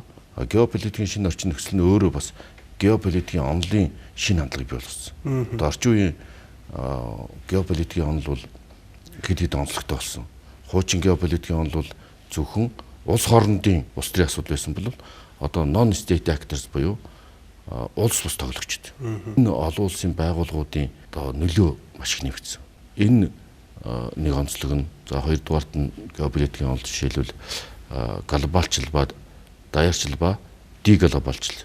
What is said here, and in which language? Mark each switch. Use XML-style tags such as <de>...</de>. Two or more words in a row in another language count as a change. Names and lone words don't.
<mn>Геополитикийн шинэ орчин нөхцөл нь өөрөө бас геополитикийн онолын шинэ хандлагыг бий болгосон. Одоо орчин үеийн геополитикийн онол бол хэд онцлогтой болсон. Хуучин геополитикийн онол бол зөвхөн улс хоорондын улс төрийн асуудал байсан бол одоо</mn> <en>non state actors</en> <mn>буюу улс бус тоглогчд. Энэ олон улсын байгууллагуудын одоо нөлөө маш их нэмэгдсэн. Энэ нэг онцлог нь за хоёрдугаарт нь геополитикийн онол жишээлбэл глобалчил ба даяарчил ба деглобалчил.</mn>